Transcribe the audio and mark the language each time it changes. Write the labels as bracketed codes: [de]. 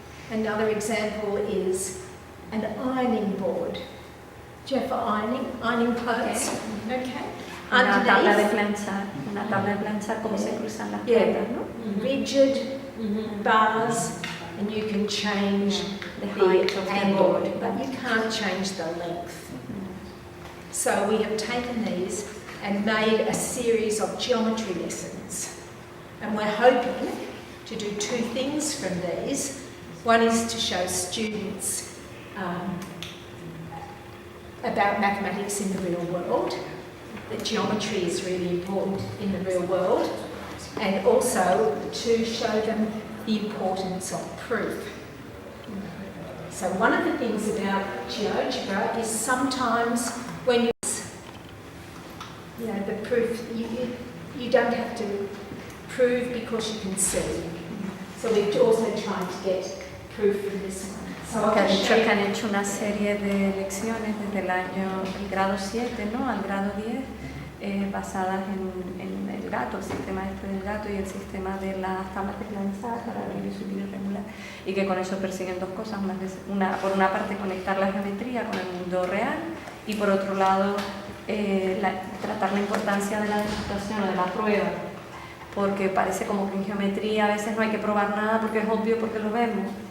[en] Another example is an ironing board. Do you have ironing clothes? Okay. [es] Una tabla de planchar como se cruzan las piernas, ¿no? [en] Rigid bars, and you can change the height of the board, but you can't change the length. So we have taken these and made a series of geometry lessons. And we're hoping to do two things from these. One is to show students about mathematics in the real world, that geometry is really important in the real world, and also to show them the importance of proof. So one of the things about GeoGebra is sometimes when you know, the proof, you don't have to prove because you can see. So we've also tried to get proof from this one. So [es] que han dicho que han hecho una serie de lecciones desde el grado 7, ¿no?, al grado 10, basadas en el gato, el sistema del gato y el sistema de las tablas de planchar para abrir y subir y regular, y que con eso persiguen dos cosas, por una parte conectar la geometría con el mundo real y por otro lado tratar la importancia de la demostración o de la prueba, porque parece como que en geometría a veces no hay que probar nada porque es obvio, porque lo vemos.